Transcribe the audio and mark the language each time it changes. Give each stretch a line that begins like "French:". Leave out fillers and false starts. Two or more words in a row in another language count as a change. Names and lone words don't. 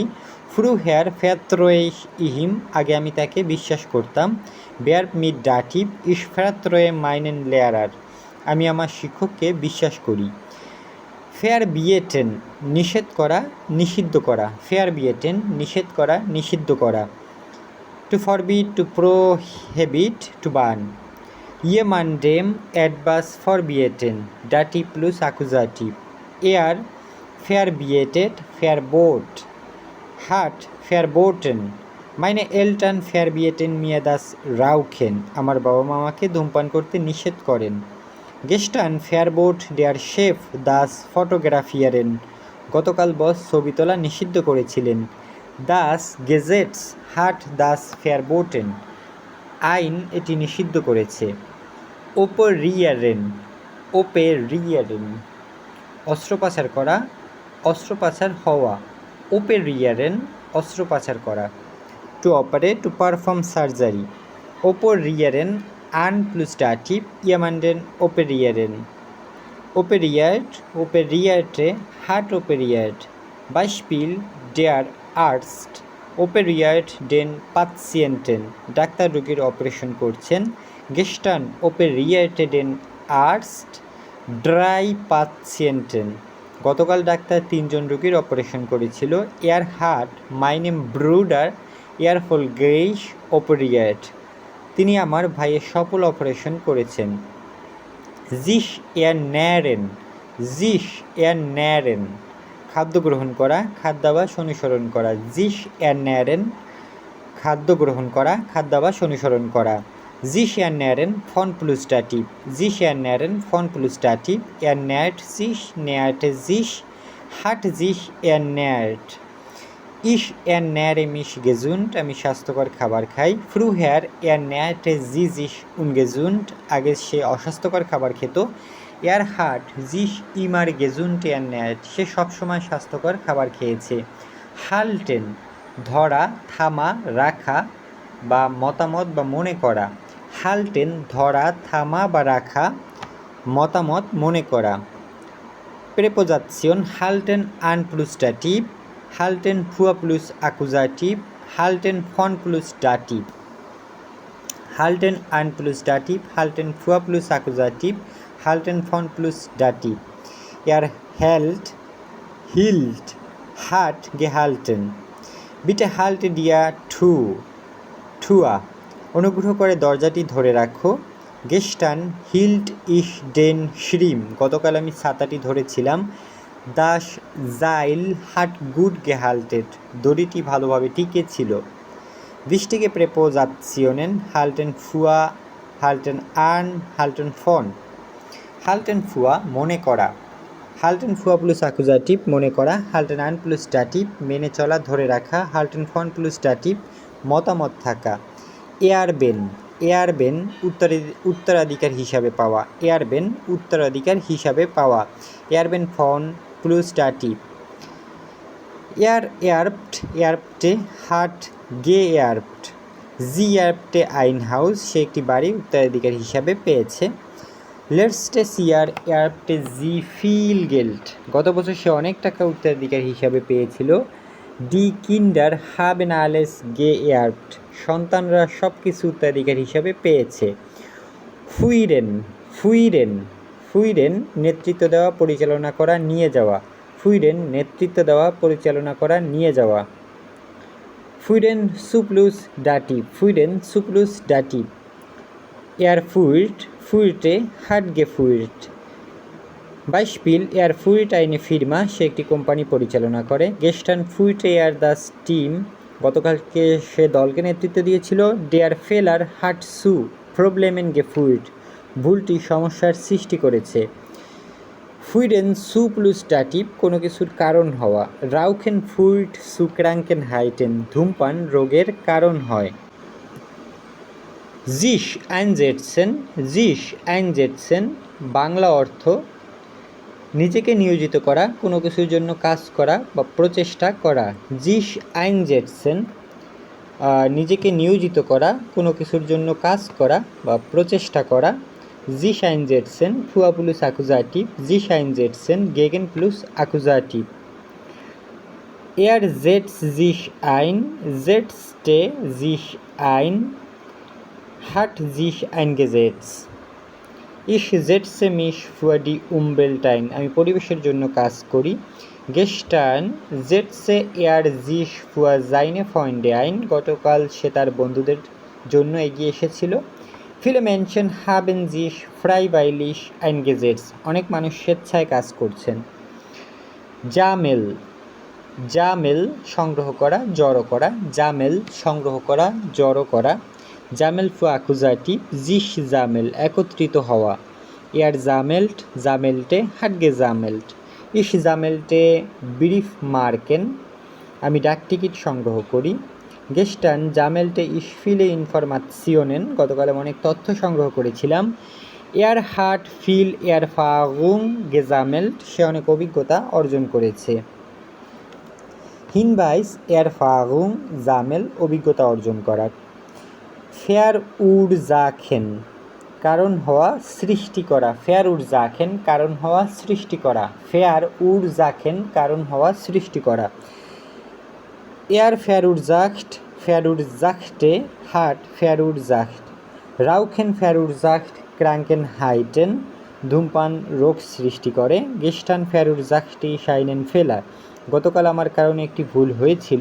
German: Früher vertraute ich ihm
Bangla: আগে আমি তাকে বিশ্বাস করতাম।
German: vertrauen mit Dativ ich vertraue meinem Lehrer
Bangla: আমি আমার শিক্ষককে বিশ্বাস করি। ফেয়ার বিয়েটেন নিষেধ করা, নিষিদ্ধ করা। ফেয়ার বিয়েটেন নিষেধ করা, নিষিদ্ধ করা।
English: To forbid, to prohibit, to ban.
German: Jemandem etwas verbieten, Dativ plus Akkusativ. Verbietet, verbot. Hat verboten. Meine Eltern verbieten mir das Rauchen.
Bangla: আমার বাবা মা আমাকে ধূমপান করতে নিষেধ করেন।
German: Gestern verbot der Chef das Fotografieren.
Bangla: গতকাল বস ছবি তোলা নিষিদ্ধ করেছিলেন।
German: Das Gesetz hat das verboten.
Bangla: আইন এটি নিষিদ্ধ করেছে।
German: Operieren, operieren
Bangla: অস্ত্রোপচার করা, অস্ত্রোপচার হওয়া। Operieren অস্ত্রোপচার করা।
English: To operate, to perform surgery.
German: Operieren an plus Dativ, jemanden operieren. Operiert, operierte, hat operiert. Beispiel, der Arzt operiert den Patienten.
Bangla: ডাক্তার রোগীর অপারেশন করছেন।
German: Gestern operierte den Arzt 3 Patienten.
Bangla: গতকাল ডাক্তার 3জন রোগীর অপারেশন করেছিল।
German: hat meinem Bruder erfolgreich operiert.
Bangla: তিনি আমার ভাইয়ের সফল অপারেশন করেছেন।
German: sich ernähren, sich ernähren
Bangla: খাদ্য গ্রহণ করা, খাদ্যাভ্যাস অনুসরণ করা।
German: sich ernähren
Bangla: খাদ্য গ্রহণ করা, খাদ্যাভ্যাস অনুসরণ করা।
German: sich ernähren von plus dativ, sich ernähren von plus dativ, ernährt sich, nährte sich, hat sich ernährt। ich ernähre mich gesund,
Bangla: আমি স্বাস্থ্যকর খাবার খাই।
German: früher ernährte sie sich ungesund,
Bangla: আগে সে অস্বাস্থ্যকর খাবার খেত।
German: er hat sich immer gesund ernährt,
Bangla: সে সবসময় স্বাস্থ্যকর খাবার খেয়েছে। halten ধরা, থামা, রাখা বা মতামত বা মনে করা। halten ধরা, থামা বা রাখা, মতামত মনে করা।
German: প্রেপোজিশন halten an plus dativ, halten für plus Akkusativ, halten von plus Dativ, halten an plus Dativ, halten für plus Akkusativ, halten von plus Dativ। hält, hielt, hat gehalten। bitte halte dir Tür,
Bangla: অনুগ্রহ করে দরজাটি ধরে রাখো।
German: gestern hielt ich den Schirm,
Bangla: গতকাল আমি ছাতাটি ধরেছিলাম।
German: das Seil hat gut gehalten,
Bangla: দড়িটি ভালোভাবে টিকে ছিল।
German: wichtige Präpositionen halten für, halten an, halten von। halten für
Bangla: মনে করা,
German: halten für plus Akkusativ
Bangla: মনে করা,
German: halten an plus Dativ
Bangla: মেনে চলা, ধরে রাখা,
German: halten von plus Dativ
Bangla: মতামত থাকা। erben উত্তরাধিকার হিসাবে পাওয়া, erben উত্তরাধিকার হিসাবে পাওয়া।
German: erben von plus Dativ। erbte hat geerbt, sie erbte ein Haus,
Bangla: সে একটি বাড়ি উত্তরাধিকার হিসাবে পেয়েছে।
German: letztes Jahr erbte sie viel Geld,
Bangla: গত বছর সে অনেক টাকা উত্তরাধিকার হিসাবে পেয়েছিল।
German: die Kinder haben alles geerbt,
Bangla: সন্তানরা সব কিছু উত্তরাধিকার হিসাবে পেয়েছে। führen নেতৃত্ব দেওয়া, পরিচালনা করা, নিয়ে যাওয়া। führen নেতৃত্ব দেওয়া, পরিচালনা করা, নিয়ে যাওয়া।
German: führen zu plus Dativ, führen zu plus Dativ। führte hat geführt। Beispiel, führt eine Firma,
Bangla: সে একটি কোম্পানি পরিচালনা করে।
German: gestern führte das Team,
Bangla: গতকালকে সে দলকে নেতৃত্ব দিয়েছিল।
German: der Fehler hat zu Problemen geführt,
Bangla: ভুলটি সমস্যার সৃষ্টি করেছে।
German: führen zu plus Dativ
Bangla: কোনো কিছুর কারণ হওয়া।
German: rauchen führt zu Krankheiten,
Bangla: ধূমপান রোগের কারণ হয়।
German: sich einsetzen
Bangla: বাংলা অর্থ নিজেকে নিয়োজিত করা, কোনো কিছুর জন্য কাজ করা বা প্রচেষ্টা করা।
German: sich einsetzen
Bangla: নিজেকে নিয়োজিত করা, কোনো কিছুর জন্য কাজ করা বা প্রচেষ্টা করা।
German: sich einsetzen für plus Akkusativ, sich einsetzen gegen plus Akkusativ। setzt sich ein, setzte sich ein, hat sich eingesetzt। ich setze mich für die Umwelt ein,
Bangla: আমি পরিবেশের জন্য কাজ করি।
German: gestern setzte sich für seine Freunde ein,
Bangla: গতকাল সে তার বন্ধুদের জন্য এগিয়ে এসেছিল।
German: viele Menschen haben sich freiwillig eingesetzt,
Bangla: অনেক মানুষ স্বেচ্ছায় কাজ করছেন। জামেল সংগ্রহ করা, জড়ো করা, জামেল সংগ্রহ করা, জড়ো করা।
German: sammeln für Akkusativ, sich sammeln
Bangla: একত্রিত হওয়া।
German: sammelt, sammelte, hat gesammelt। ich sammelte Briefmarken,
Bangla: আমি ডাকটিকিট সংগ্রহ করি।
German: gestern sammelte ich viele Informationen,
Bangla: গতকাল অনেক তথ্য সংগ্রহ করেছিলাম।
German: hat viel Erfahrung gesammelt,
Bangla: সে অনেক অভিজ্ঞতা অর্জন করেছে।
German: Hinweis, Erfahrung, sammeln,
Bangla: অভিজ্ঞতা অর্জন করা। verursachen কারণ হওয়া, সৃষ্টি করা। verursachen কারণ হওয়া, সৃষ্টি করা। verursachen কারণ হওয়া, সৃষ্টি করা।
German: verursachte, hat verursacht। rauchen verursacht Krankheiten,
Bangla: ধূমপান রোগ সৃষ্টি করে।
German: gestern verursachte ich einen Fehler,
Bangla: গতকাল আমার কারণে একটি ভুল হয়েছিল।